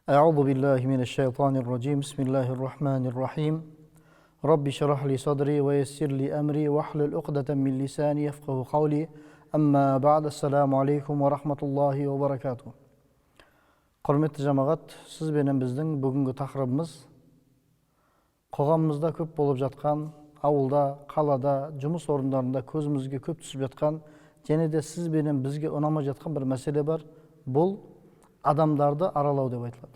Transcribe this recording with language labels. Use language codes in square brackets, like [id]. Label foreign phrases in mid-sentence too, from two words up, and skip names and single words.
[ar] أعوذ بالله من الشيطان الرجيم بسم الله الرحمن الرحيم رب اشرح لي صدري ويسر لي أمري واحلل عقدة من لساني يفقهوا قولي أما بعد السلام عليكم ورحمة الله وبركاته. [kk] Құрметті жамағат, сіз бенен біздің бүгінгі тақырыбымыз қоғамымызда көп болып жатқан, ауылда, қалада, жұмыс орындарында көзімізге көп түсіп жатқан, және де сіз бенен бізге ұнамай жатқан бір мәселе бар. Бұл адамдарды аралау деп айтылады.